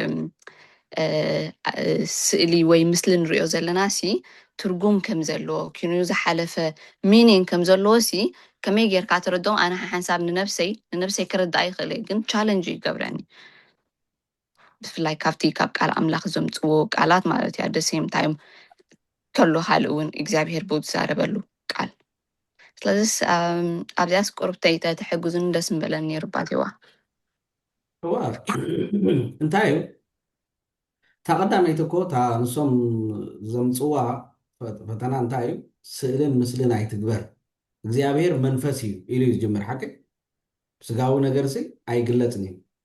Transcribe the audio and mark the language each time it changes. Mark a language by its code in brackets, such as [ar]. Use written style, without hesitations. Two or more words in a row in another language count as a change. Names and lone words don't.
[ti] ስእሊ ወይ ምስሊ ንሪኦ ዘለና ትርጉም ከም ዘለዎ ኪኑ ዝሓለፈ ሚኒንግ ከም ዘለዎ ከመይ ጌርካ ትርድኦም ኣነ ሓንሳብ ንነብሰይ ክርዳእ ይኽእል ግን ቻሌንጅ ይገብረኒ ብፍላይ ካብቲ ካብ ቃል ኣምላኽ ዘምፅዎ ቃላት ማለት እዩ [en] the same time [ti] ከሎ ካልእ እውን እግዚኣብሄር ብኡ ዝዛረበሉ ቃል ስለዚ ኣብዚያስ ቁርብተይ ተሕግዙን ደስ ምበለኒ ነይሩ ባቴዋ እንታይ እዩ እታ ቀዳመይቲ እኮ እታ ንሶም ዘምፅዋ ፈተና እንታይ እዩ ስእልን ምስልን ኣይትግበር እግዚኣብሄር መንፈስ እዩ ኢሉ እዩ ዝጅምር ሓቂ ስጋዊ ነገር ኣይግለፅን እዩ